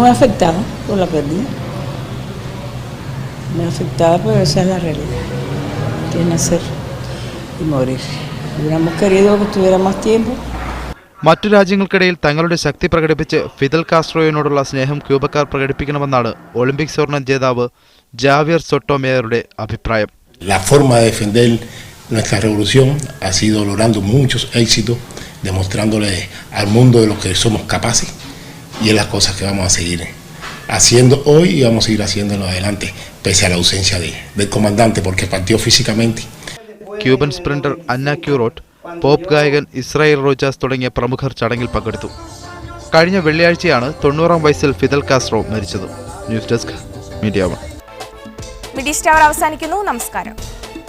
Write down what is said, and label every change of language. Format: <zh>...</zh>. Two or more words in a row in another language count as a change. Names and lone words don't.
<ml>മറ്റു രാജ്യങ്ങൾക്കിടയിൽ തങ്ങളുടെ ശക്തി പ്രകടിപ്പിച്ച് ഫിദൽ കാസ്ട്രോയോടുള്ള സ്നേഹം ക്യൂബക്കാർ പ്രകടിപ്പിക്കണമെന്നാണ് ഒളിമ്പിക് സ്വർണ്ണ ജേതാവ് ജാവിയർ സൊട്ടോമേയറുടെ അഭിപ്രായം.</ml> <es>Nuestra revolución ha sido logrando muchos éxitos, demostrándole al mundo de lo que somos capaces y es las cosas que vamos a seguir haciendo hoy y vamos a seguir haciéndolo adelante, pese a la ausencia del comandante porque partió físicamente.</es> <ml>ക്യൂബൻ സ്പ്രിന്റർ അന്ന ക്യൂറോട്ട്, പോപ്പ് ഗായകൻ ഇസ്രായേൽ റോജാസ് തുടങ്ങിയ പ്രമുഖർ ചടങ്ങിൽ പങ്കെടുത്തു. കഴിഞ്ഞ വെള്ളിയാഴ്ചയാണ് 90-ാം വയസ്സിൽ ഫിദൽ കാസ്ട്രോ മരിച്ചത്.</ml> <en>news desk,</en> <ml>മീഡിയ 1. മിഡി സ്റ്റാർ അവസാനിക്കുന്നു. നമസ്കാരം.</ml>